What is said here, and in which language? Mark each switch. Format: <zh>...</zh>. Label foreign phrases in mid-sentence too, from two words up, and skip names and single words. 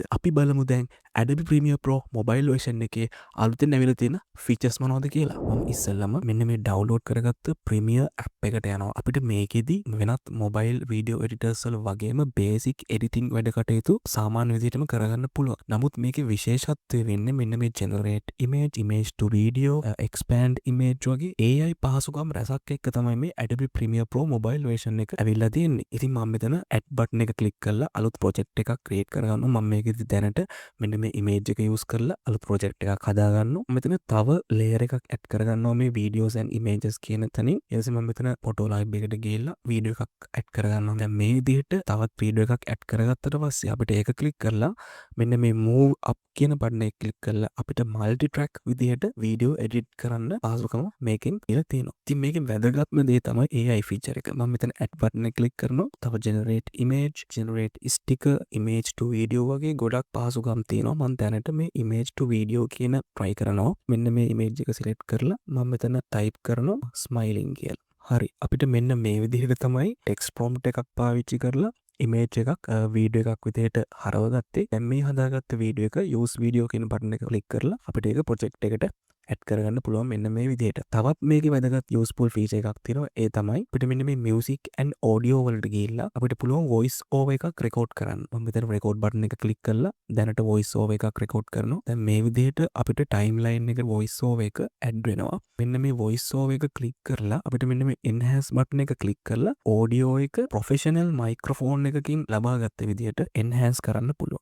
<si>අපි බලමු දැන් Adobe Premiere Pro</si> <en>mobile version</en> <si>එකේ අලුතෙන් ඇවිල්ලා තියෙන features මොනවද කියලා. මම ඉස්සෙල්ලාම මෙන්න මේ download කරගත්ත Premiere app එකට යනවා. අපිට මේකෙදි වෙනත්</si> <en>mobile video editors</en> <si>වල වගේම</si> <en>basic editing</en> <si>වැඩ කටයුතු සාමාන්‍ය විදිහටම කරගන්න පුළුවන්. නමුත් මේකේ විශේෂත්වය වෙන්නේ මෙන්න මේ</si> <en>generate image, image to video, expand image</en> <si>වගේ AI පහසුකම් රැසක් එක්ක තමයි මේ Adobe Premiere Pro</si> <en>mobile version</en> <si>එක ඇවිල්ලා තියෙන්නේ. ඉතින් මම මෙතන</si> <en>add button</en> <si>එක click කරලා අලුත් project එකක් create කරගන්නවා. මම මේකෙදි දැනට මෙන්න මේ image එක use කරලා අලුත් project එකක් හදාගන්නවා. මෙතන තව layer එකක් add කරගන්නවා මේ</si> <en>videos and images</en> <si>කියන තැනින්. ඊට පස්සේ මම මෙතන</si> <en>photo library</en> <si>එකට ගිහිල්ලා video එකක් add කරගන්නවා. දැන් මේ විදිහට තවත් video එකක් add කරගත්තට පස්සේ අපිට ඒක click කරලා මෙන්න මේ</si> <en>move up</en> <si>කියන බටන් එක ක්ලික් කරලා අපිට</si> <en>multi track</en> <si>විදිහට</si> <en>video edit</en> <si>කරන්න පහසුකම මේකෙන් කියලා තියෙනවා. ඉතින් මේකෙන් වැදගත්ම දේ තමයි</si> <en>AI feature</en> <si>එක. මම මෙතන</si> <en>add button</en> <si>එක ක්ලික් කරනවා. තව</si> <en>generate image, generate sticker, image to video</en> <si>වගේ ගොඩක් පහසුකම් තියෙනවා. මම දැනට මේ</si> <en>image to video</en> <si>කියන try කරනවා. මෙන්න මේ image එක select කරලා මම මෙතන type කරනවා smiling කියලා. හරි. අපිට මෙන්න මේ විදිහට තමයි</si> <en>text prompt</en> <si>එකක් පාවිච්චි කරලා image එකක් වීඩියෝ එකක් විදිහට හරවගත්තේ. දැන් මේ හදාගත්ත වීඩියෝ එක</si> <en>use video</en> <si>කියන බටන් එක ක්ලික් කරලා අපිට ඒක project එකට add කරගන්න පුළුවන් මෙන්න මේ විදිහට. තවත් මේකේ වැදගත්</si> <en>useful feature</en> <si>එකක් තියෙනවා. ඒ තමයි අපිට මෙන්න මේ</si> <en>music and audio</en> <si>වලට ගිහිල්ලා අපිට පුළුවන්</si> <en>voice over</en> <si>එකක් record කරන්න. මම මෙතන</si> <en>record button</en> <si>එක ක්ලික් කරලා දැනට</si> <en>voice over</en> <si>එකක් record කරනවා. දැන් මේ විදිහට අපිට timeline එක</si> <en>voice over</en> <si>එක add වෙනවා. මෙන්න මේ</si> <en>voice over</en> <si>එක ක්ලික් කරලා අපිට මෙන්න මේ</si> <en>enhance button</en> <si>එක ක්ලික් කරලා audio එක</si> <en>professional microphone</en> <si>එකකින් ලබාගත්ත විදිහට enhance කරන්න පුළුවන්.</si>